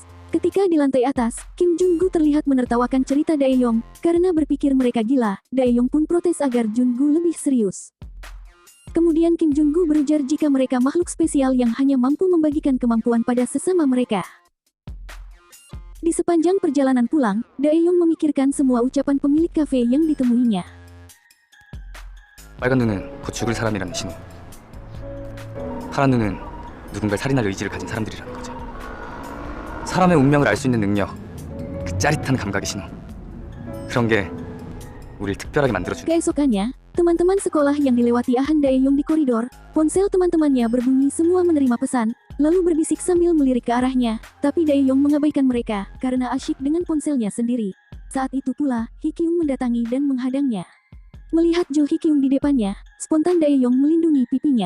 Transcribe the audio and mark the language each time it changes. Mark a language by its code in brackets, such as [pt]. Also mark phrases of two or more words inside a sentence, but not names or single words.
[id] Ketika di lantai atas, Kim Jung-gu terlihat menertawakan cerita Dae-yong, karena berpikir mereka gila, Dae-yong pun protes agar Jung-gu lebih serius. Kemudian Kim Jung-gu berujar jika mereka makhluk spesial yang hanya mampu membagikan kemampuan pada sesama mereka. Di sepanjang perjalanan pulang, Dae-yong memikirkan semua ucapan pemilik kafe yang ditemuinya. [ko] 빨간 눈은 곧 죽을 사람이라는 신호. 파란 눈은 누군가를 살인할 의지를 가진 사람들이라는 거지. 사람의 운명을 알 수 있는 능력, 그 짜릿한 감각의 신호. 그런 게 우리를 특별하게 만들어주는. [id] Keesokannya, teman-teman sekolah yang dilewati Han Dae-yong di koridor, ponsel teman-temannya berbunyi semua menerima pesan, lalu berbisik sambil melirik ke arahnya, tapi Dae-yong mengabaikan mereka, karena asyik dengan ponselnya sendiri. Saat itu pula, Hee-kyung mendatangi dan menghadangnya. Melihat Jo Hee-kyung di depannya, spontan Dae-yong melindungi pipinya.